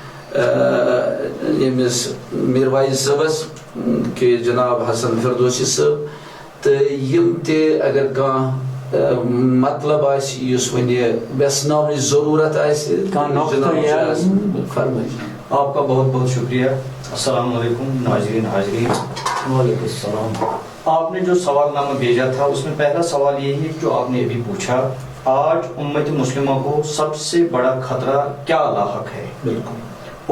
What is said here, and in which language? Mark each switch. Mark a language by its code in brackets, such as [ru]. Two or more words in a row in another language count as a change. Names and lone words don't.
[ks] ییٚمِس میٖر وایز صٲبس کہِ جناب حسن فردوسی صٲب تہٕ یِم تہِ اگر کانٛہہ مطلب آسہِ یُس وۄنۍ ویژناونٕچ ضروٗرت آسہِ فرمٲیِو. [ur] آپ کا بہت بہت شکریہ. [ar] السلام علیکم [ur] ناظرین حاضرین. [ar] وعلیکم السلام. [ur] آپ نے جو سوال نامہ بھیجا تھا اس میں پہلا سوال یہی ہے جو آپ نے ابھی پوچھا آج امت مسلمہ کو سب سے بڑا خطرہ کیا لاحق ہے بالکل